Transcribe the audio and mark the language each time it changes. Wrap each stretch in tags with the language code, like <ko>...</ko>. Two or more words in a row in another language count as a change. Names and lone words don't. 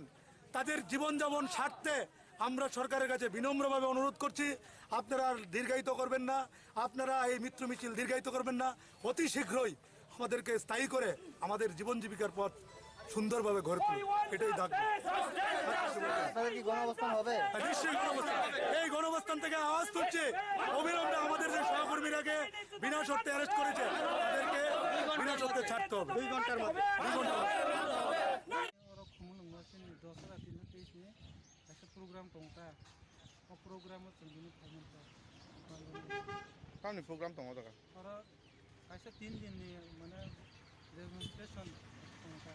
<bn>তাদের জীবনযাপন স্বার্থে আমরা সরকারের কাছে বিনম্রভাবে অনুরোধ করছি, আপনারা দীর্ঘায়িত করবেন না, আপনারা এই মৃত্যু মিছিল দীর্ঘায়িত করবেন না, অতি শীঘ্রই আমাদেরকে স্থায়ী করে আমাদের জীবন জীবিকার পথ সুন্দরভাবে গড়ে তুলুন, এটাই থাকবে। এই গণঅবস্থান থেকে আওয়াজ তুলছে অবিলম্বে আমাদের যে সহকর্মীরাকে বিনা শর্তে অ্যারেস্ট করেছে তাদেরকে বিনা শর্তে ছাড়তে হবে 2 ঘন্টার মধ্যে।</bn> <trp>program tongka program chungini phaimanta kamni program tongo daga ora kaisa 3 din ni mane demonstration tongka</trp>